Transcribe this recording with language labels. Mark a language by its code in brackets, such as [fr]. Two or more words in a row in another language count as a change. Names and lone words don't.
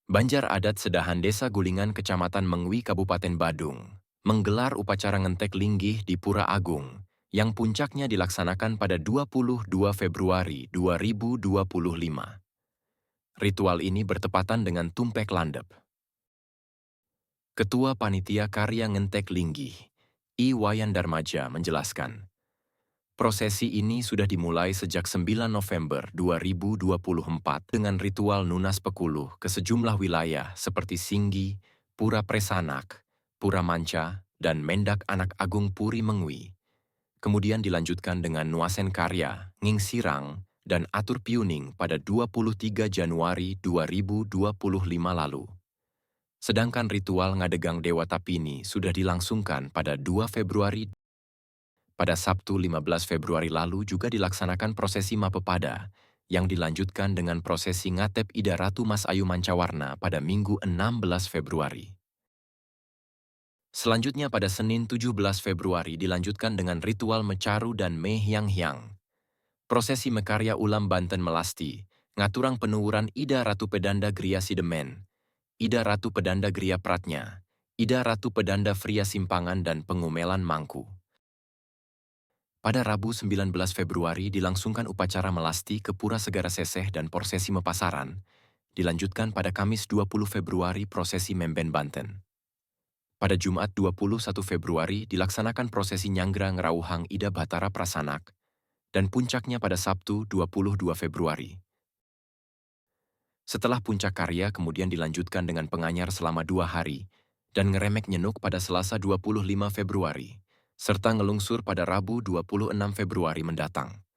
[id] Banjar Adat Sedahan Desa Gulingan Kecamatan Mengwi Kabupaten Badung menggelar upacara ngentek linggih di Pura Agung yang puncaknya dilaksanakan pada 22 Februari 2025. Ritual ini bertepatan dengan Tumpek Landep. Ketua Panitia Karya Ngentek Linggih, I. Wayan Darmaja menjelaskan, prosesi ini sudah dimulai sejak 9 November 2024 dengan ritual Nunas Pekuluh ke sejumlah wilayah seperti Singgi, Pura Presanak, Pura Manca, dan Mendak Anak Agung Puri Mengwi. Kemudian dilanjutkan dengan Nuasen Karya, Nging Sirang, dan Atur Piuning pada 23 Januari 2025 lalu. Sedangkan ritual Ngadegang Dewa Tapini sudah dilangsungkan pada 2 Februari. Pada Sabtu 15 Februari lalu juga dilaksanakan prosesi Mapepada, yang dilanjutkan dengan prosesi Ngatep Ida Ratu Mas Ayu Mancawarna pada Minggu 16 Februari. Selanjutnya pada Senin 17 Februari dilanjutkan dengan ritual Mecaru dan Mehyang-hyang. Prosesi Mekarya Ulam Banten Melasti, Ngaturang Penuwuran Ida Ratu Pedanda Gria Sidemen, Ida Ratu Pedanda Gria Pratnya, Ida Ratu Pedanda Fria Simpangan dan Pengumelan Mangku. Pada Rabu 19 Februari dilangsungkan upacara melasti ke Pura Segara Seseh dan prosesi Mepasaran, dilanjutkan pada Kamis 20 Februari prosesi Memben Banten. Pada Jumat 21 Februari dilaksanakan prosesi Nyanggra Ngerauhang Ida Batara Prasanak, dan puncaknya pada Sabtu 22 Februari. Setelah puncak karya kemudian dilanjutkan dengan penganyar selama 2 hari, dan ngeremek nyenuk pada Selasa 25 Februari, serta ngelungsur pada Rabu 26 Februari mendatang.